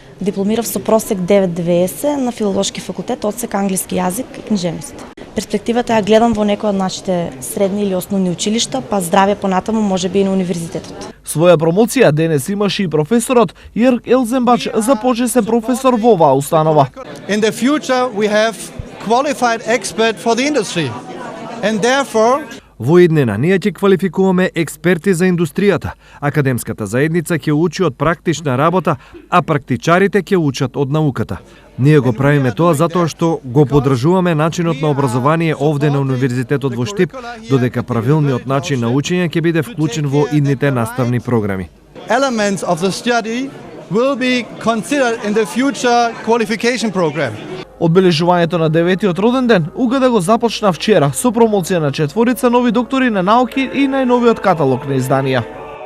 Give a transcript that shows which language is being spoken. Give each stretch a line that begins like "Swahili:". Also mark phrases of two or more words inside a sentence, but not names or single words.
Macedonian: Дипломирав со просек 9,90 на филолошки факултет, одсек англиски јазик и книжевност. Перспективата ја гледам во некој од нашите средни или основни училишта, па здравје понатаму можеби и на универзитетот. Своја промоција денес имаше и професорот Јерк Елзенбач за почесен професор во оваа установа.
English: In the future we have qualified expert for the industry. And therefore
Macedonian: Во иднина ние ќе квалификуваме експерти за индустријата. Академската заедница ќе учи од практична работа, а практичарите ќе учат од науката. Ние го правиме тоа затоа што го поддржуваме начинот на образование овде на Универзитетот во Штип, додека правилниот начин на учење ќе биде вклучен во идните наставни програми.
English: Elements of the study will be considered in the future qualification program.
Macedonian: Одбележувањето на 9-тиот роден ден УГД го започна вчера со промоција на 4 нови доктори на науки и најновиот каталог на изданија.